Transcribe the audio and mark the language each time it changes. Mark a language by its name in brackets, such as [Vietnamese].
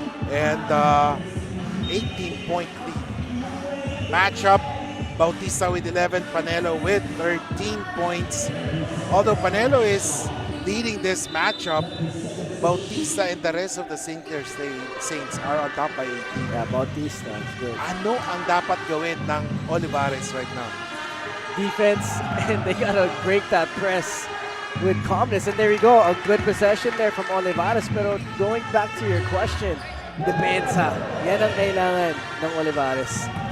[English] And 18-point lead. Matchup, Bautista with 11, Panelo with 13 points. Although Panelo is leading this matchup, Bautista and the rest of the St.Clare Saints are on top by 18. Yeah, Bautista is good. [Filipino] Ano ang dapat gawin ng Olivarez [English] right now? Defense, and they gotta break that press with calmness. And there you go, a good possession there from Olivarez. Pero going back to your question, depensa. [Filipino] Yan ang kailangan ng Olivarez.